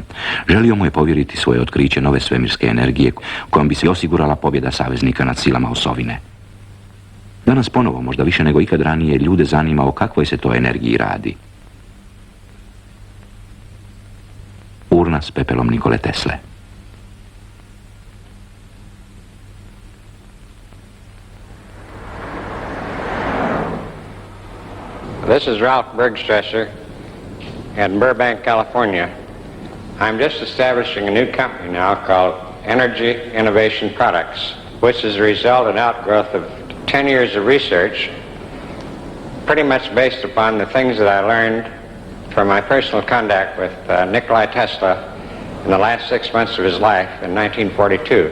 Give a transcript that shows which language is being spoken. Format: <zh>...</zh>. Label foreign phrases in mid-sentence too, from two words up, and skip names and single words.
<hr>Želio mu je povjeriti svoje otkriće nove svemirske energije kojom bi se osigurala pobjeda saveznika nad silama osovine. Danas ponovo, možda više nego ikad ranije, ljude zanima o kakvoj se to energiji radi. Urna s pepelom Nikole Tesle.</hr> <en>This is Ralph Bergstresser in Burbank, California. I'm just establishing a new company now called Energy Innovation Products, which is a result and outgrowth of 10 years of research, pretty much based upon the things that I learned from my personal contact with Nikole Tesla in the last 6 months of his life in 1942.</en>